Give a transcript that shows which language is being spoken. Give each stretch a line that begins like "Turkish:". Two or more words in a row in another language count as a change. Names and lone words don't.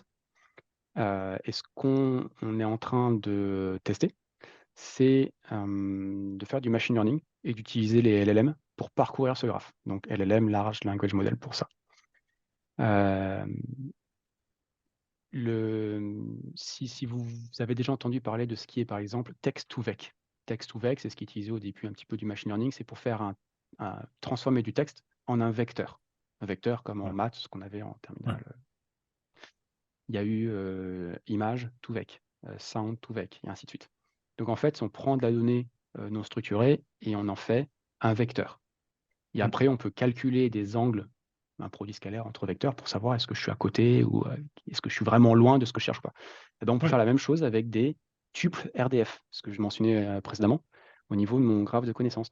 French: Et ce qu'on est en train de tester, c'est de faire du
English: machine learning
French: et d'utiliser les LLM pour parcourir ce graphe. Donc LLM,
English: Large Language Model pour ça.
French: Euh, si vous avez déjà entendu parler de ce qui est par exemple text-to-vec. Text-to-vec, c'est ce qui est utilisé au début un petit peu du
English: machine learning,
French: c'est pour faire transformer du texte en un vecteur. Un vecteur comme en Ouais. maths, ce qu'on avait en terminale. Ouais.
English: Il y a eu image to vec, sound to vec,
French: et ainsi de suite. Donc en fait, on prend de la donnée non structurée et on en fait un vecteur. Et Mm. après, on peut calculer des angles, un produit scalaire entre vecteurs pour savoir est-ce que je suis à côté ou est-ce que je suis vraiment loin de ce que je cherche ou pas. Et donc on peut Ouais. faire la même chose avec des tuples RDF, ce que je mentionnais précédemment, au niveau de mon graphe de connaissances.